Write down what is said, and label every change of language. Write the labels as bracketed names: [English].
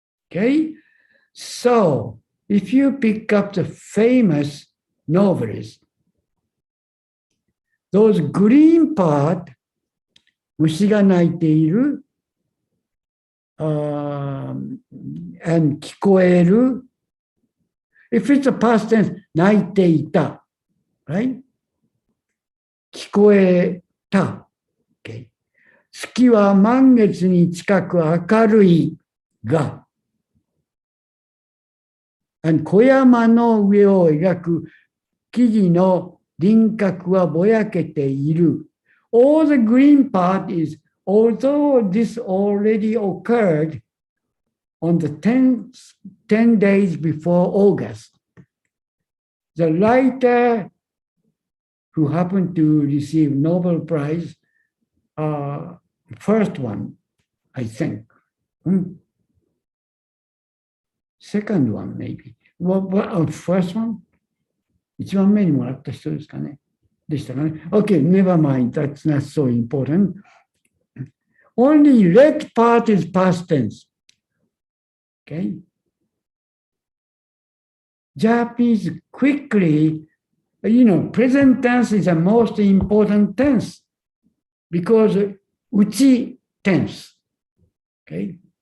[English] Okay. So if you pick up the famous novelists, those green part, [Japanese] 虫が鳴いている [English] and 聞こえる if it's a past tense, [Japanese] 鳴いていた [English] right? [Japanese] 聞こえた、okay. 月は満月に近く明るいが and 小山の上を描く木々の輪郭はぼやけている。 [English] All the green part is, although this already occurred on the 10 days before August, the writer who happened to receive Nobel Prize, first one, I think. Second one, maybe. First one? [Japanese] 一番目にもらった人ですかね。でしたかね。 [English] Okay, never mind. That's not so important. Only red part is past tense. Okay. Japanese quickly, present tense is the most important tense because Uchi tense. Okay.